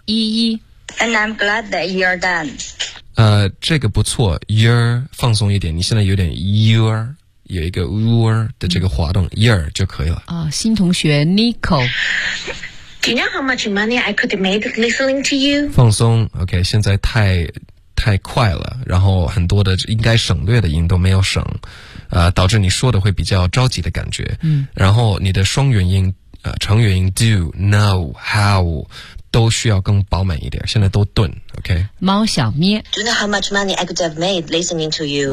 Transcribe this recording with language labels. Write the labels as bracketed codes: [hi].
[zh] 一一。 [en] And I'm glad that you're done. [zh] 这个不错 you're 放松一点你现在有点 you're. 有一个 roar 的这个滑动 ear 就可以了、新同学 Nico [en] Do you know how much money I could have made listening to you? [zh] 放松 OK 现在太快了然后很多的应该省略的音都没有省、导致你说的会比较着急的感觉、然后你的双元音、长元音 [en] do, know, how [zh] 都需要更饱满一点现在都顿 OK 猫小咩 [en] Do you know how much money I could have made listening to you?